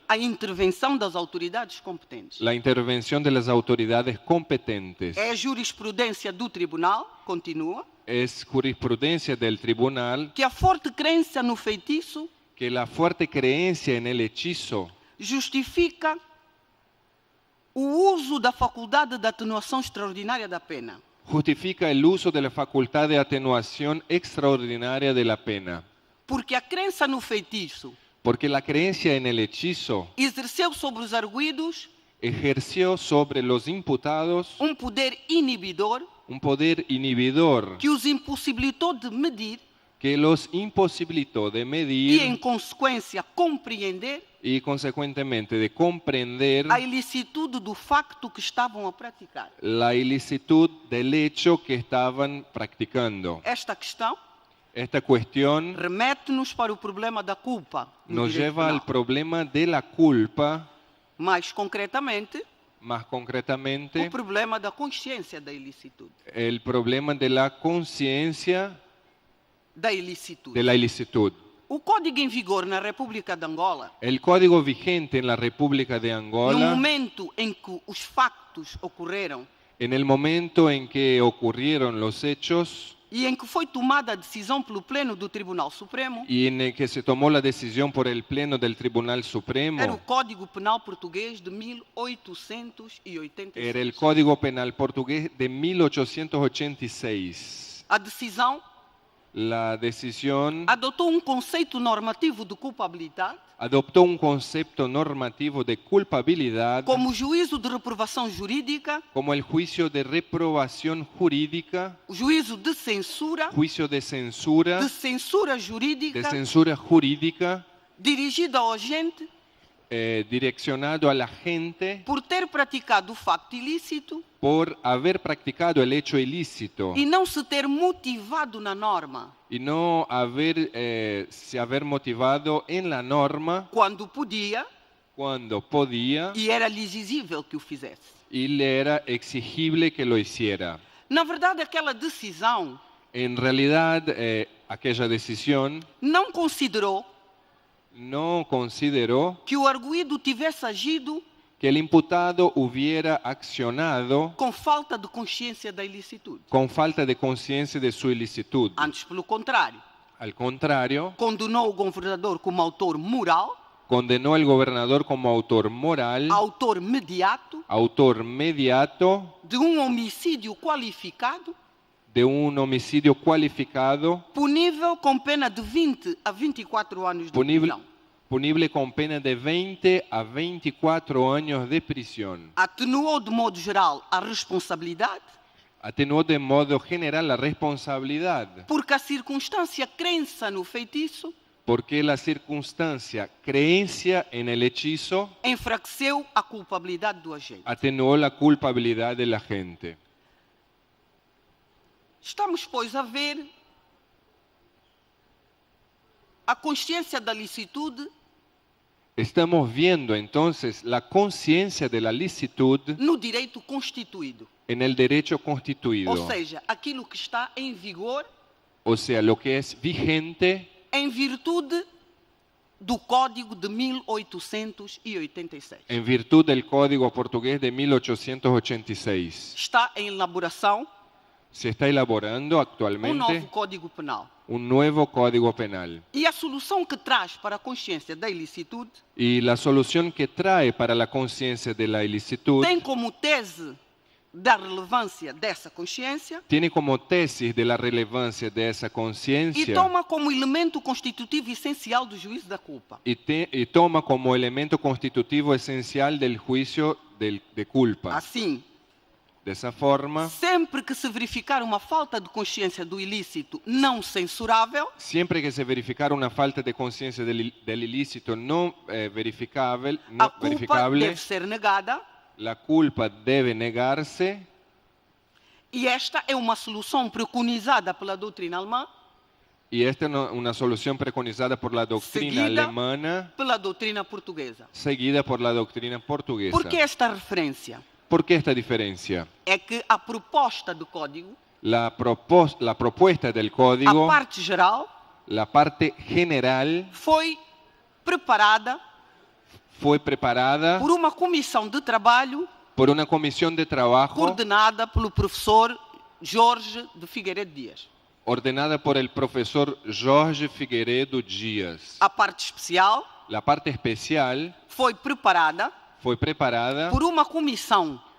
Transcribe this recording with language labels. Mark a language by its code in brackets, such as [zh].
[pt] a intervenção das autoridades competentes. [es] la intervención de las autoridades competentes. [pt] É a jurisprudência do tribunal, continua, [es] Es jurisprudencia del tribunal [pt] que a forte crença no feitiço [es] que la fuerte creencia en el hechizo [pt] justifica o uso da faculdade de atenuação extraordinária da pena. [es] justifica el uso de la facultad de atenuación extraordinaria de la pena. [pt] Porque a crença no feitiço [es] Porque la creencia en el hechizo [pt] exerceu sobre os arguidos [es] ejerció sobre los imputados [pt] poder inibidor [es] un poder inhibidor [pt] que os impossibilitou de medir [es] que los imposibilitó de [pt] e, em [es] medir [pt] consequência, compreender [es] y consecuentemente de comprender [pt] a ilicitude do facto que estavam a praticar. [es] la ilicitud del hecho que estaban practicando. [pt] Esta questão [es] Esta cuestión [pt] remete-nos para o problema da culpa no [es] nos [pt] direito [es] lleva al [pt] penal. [es] problema de la culpa, [pt] Mais concretamente, [es] más [pt] o [es] concretamente [pt] problema da consciência da ilicitude. [es] el problema de la conciencia [pt] Da ilicitude. [es] de la ilicitud. [pt] O código em vigor na República de Angola, [es] El código vigente en la República de [pt] no [es] Angola, [pt] momento em que os factos ocorreram [es] en el momento en que ocurrieron los hechos [pt] e em que foi tomada a decisão pelo Pleno do Tribunal Supremo, [es] y en el que se tomó la decisión por el Pleno del Tribunal [pt] era o [es] Supremo, [pt] Código Penal Português de 1886. [es] era el Código Penal portugués de 1886. [pt] A decisão [es] La decisión [pt] adotou conceito normativo de culpabilidade [es] adoptó un concepto normativo de culpabilidad [pt] como juízo de reprovação jurídica, [es] como el juicio de reprobación jurídica, [pt] o juízo de censura [es] juicio de censura jurídica [pt] dirigida ao agente [es] direccionado a la gente [pt] por ter praticado o facto ilícito [es] por haber practicado el hecho ilícito [pt] e não se ter motivado na norma [es] y no se haber motivado en la norma [pt] quando podia [es] cuando podía [pt] e era exigível que o fizesse. [es] y le era exigible que lo hiciera. [pt] Na verdade, aquela decisão [es] En realidad, aquella decisión [pt] não considerou [es] no consideró [pt] que o arguido tivesse agido [es] que el imputado hubiera accionado [pt] com falta de consciência da ilicitude. [es] con falta de conciencia de su ilicitud. [pt] Antes, pelo contrário, [es] Al contrario, [pt] condenou o governador como autor moral, [es] condenó al gobernador como autor moral, [pt] autor mediato [es] autor mediato [pt] de um homicídio qualificado, [es] de un homicidio cualificado, [pt] punível com pena de 20 a 24 anos de [es] punible, [pt] prisão. [es] punible con pena de 20 a 24 años de prisión. [pt] Atenuou de modo geral a responsabilidade, [es] Atenuó de modo general la responsabilidad, [pt] porque a circunstância crença no feitiço [es] porque la circunstancia creencia en el hechizo [pt] enfraqueceu a culpabilidade do agente. [es] atenuó la culpabilidad de la gente. [pt] Estamos, pois, a ver a consciência da licitude [es] Estamos viendo entonces la conciencia de la licitud [pt] no direito constituído. [es] en el derecho constituido, [pt] Ou seja, aquilo que está em vigor [es] o sea, lo que es vigente [pt] em virtude do Código de 1886. [es] en virtud del Código Portugués de 1886. [pt] Está em elaboração [es] Se está elaborando [pt] um [es] actualmente [pt] novo Código Penal. [es] un nuevo Código Penal. [pt] E a solução que traz para a consciência da ilicitude [es] Y la solución que trae para la conciencia de la ilicitud [pt] tem como tese da relevância dessa consciência [es] tiene como tesis de la relevancia de esa [pt] e [es] conciencia [pt] toma como elemento constitutivo essencial do juízo da culpa. [es] y toma como elemento constitutivo esencial del juicio de culpa. [pt] Assim, [es] De esa forma, [pt] sempre que se verificar uma falta de consciência do ilícito não censurável, [es] siempre que se verificara una falta de conciencia del ilícito no verificable, [pt] a culpa deve ser negada [es] la culpa debe negarse. [pt] e esta é uma solução preconizada pela doutrina alemã, [es] Y esta es una solución preconizada por la doctrina [pt] Seguida. [es] alemana, [pt] pela doutrina portuguesa. [es] seguida por la doctrina portuguesa. [pt] Por que esta referência? [es] ¿Por qué esta diferencia? [pt] É que a proposta do código, [es] La propuesta del [pt] a [es] código, [pt] parte geral, [es] la parte general, [pt] foi preparada [es] fue preparada [pt] por uma comissão de trabalho [es] por una comisión de trabajo [pt] coordenada pelo professor Jorge de Figueiredo Dias. [es] ordenada por el profesor Jorge Figueiredo Dias. [pt] A parte especial [es] La parte especial [pt] foi preparada [es] fue preparada [pt] por uma comissão